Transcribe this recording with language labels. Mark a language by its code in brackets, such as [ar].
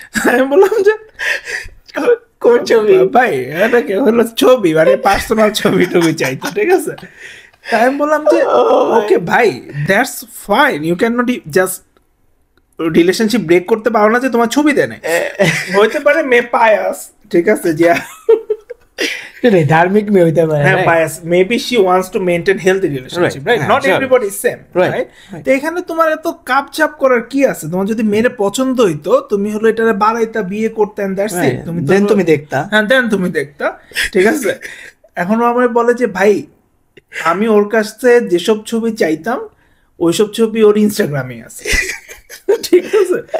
[bn] আমি বললাম যে কোন ছবি ভাই, এটা কি হলো ছবি, মানে পার্সোনাল ছবি টবি চাইতো, ঠিক আছে। তাই আমি বললাম যে ওকে ভাই, [en] that's fine, you can not just [bn] relationship break করতে পারো না যে তোমার ছবি দেয় না, হইতে পারে মে পায়াস, ঠিক আছে, যে ধার্মিক মেয়ে হইতে পারে, [en] হ্যাঁ bias, maybe she wants to maintain healthy relationship, right? Not everybody is same, right? [bn] তো এখানে তোমার এত কাপচাপ করার কি আছে? তোমার যদি মেয়ের পছন্দ হইতো, তুমি হলো এটারে বাড়াইতা, বিয়ে করতেন, [en] That's it. [bn] তুমি দেখতা, হ্যাঁ দেন তুমি দেখতা, ঠিক আছে। এখন আমার বলে যে ভাই আমি ওর কাছে যেসব ছবি চাইতাম ওইসব ছবি ওর ইনস্টাগ্রামে আছে, ঠিক আছে।